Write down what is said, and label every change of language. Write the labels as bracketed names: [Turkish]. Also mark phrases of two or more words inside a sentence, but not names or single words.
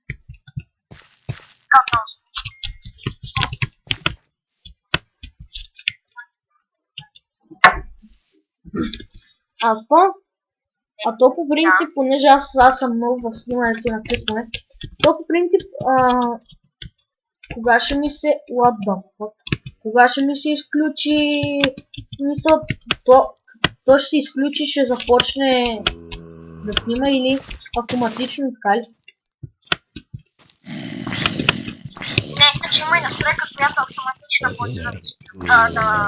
[Bulgarian] А то по принцип, понеже аз съм много в снимането на клипове, то по принцип, кога ще ми се... [English] What the fuck? [Bulgarian] Кога ще ми се изключи... Смисъл, то ще се изключи, ще започне да снима или автоматично, така ли? Не, че има и настройка, която автоматично почва да...